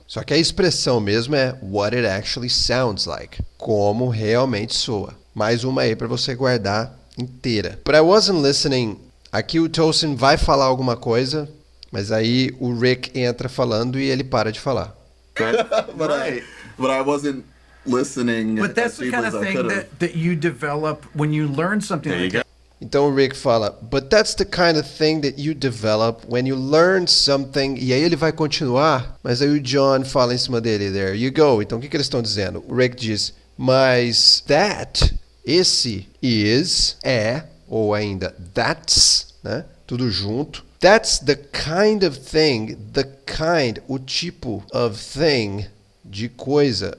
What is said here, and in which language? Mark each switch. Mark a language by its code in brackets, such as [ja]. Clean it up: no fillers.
[pt] Só que a expressão mesmo é [en] what it actually sounds like. [pt] Como realmente soa. Mais uma aí para você guardar inteira. [en] But I wasn't listening. [pt] Aqui o Tosin vai falar alguma coisa, mas aí o Rick entra falando e ele para de falar. [en] But I wasn't listening. But that's the kind of thing that you develop when you learn something There you go. that. [pt] Então o Rick fala, [en] but that's the kind of thing that you develop when you learn something. [pt] E aí ele vai continuar, mas aí o John fala em cima dele, [en] there you go. [pt] Então o que eles estão dizendo? O Rick diz, mas that, esse, is, é, ou ainda that's, né? Tudo junto. [en] That's the kind of thing, [pt] o tipo [en] of thing, [pt] de coisa.